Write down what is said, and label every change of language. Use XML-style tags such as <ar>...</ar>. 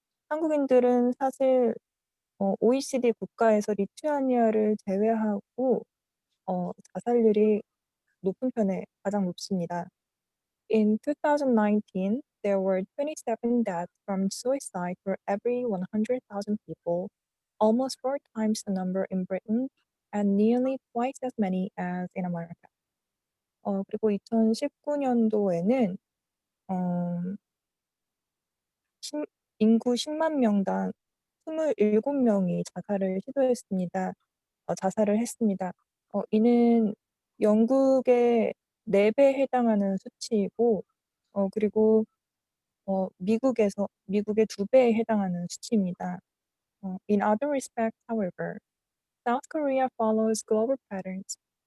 <ko>한국인들은 사실 OECD 국가에서 리투아니아를 제외하고 자살률이 높은 편에 가장 높습니다.</ko> <en>In 2019, there were 27 deaths from suicide for every 100,000 people, almost 4 times the number in Britain, and nearly twice as many as in America.</en> <ko>그리고 2019년도에는 인구 10만 명당 27명이 자살을 시도했습니다. 자살을 했습니다. 이는 영국의 4배에 해당하는 수치이고 그리고 미국의 2배에 해당하는 수치입니다.</ko> <en>In other respects, however, South Korea follows global patterns.</en>